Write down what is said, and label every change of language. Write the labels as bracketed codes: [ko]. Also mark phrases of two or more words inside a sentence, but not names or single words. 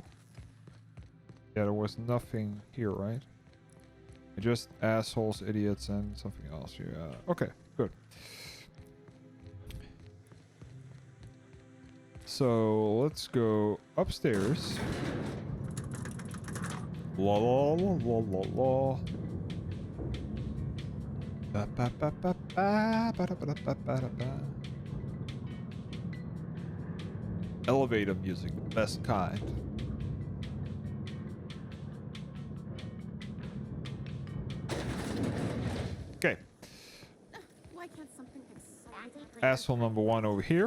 [en] Yeah, there was nothing here, right? Just assholes, idiots, and something else. Yeah. Okay, good. So, let's go upstairs. La la la la la la. Ba ba ba ba ba ba ba ba ba ba. Elevator music, the best kind. Okay. Why can't something exciting? Asshole number one over here.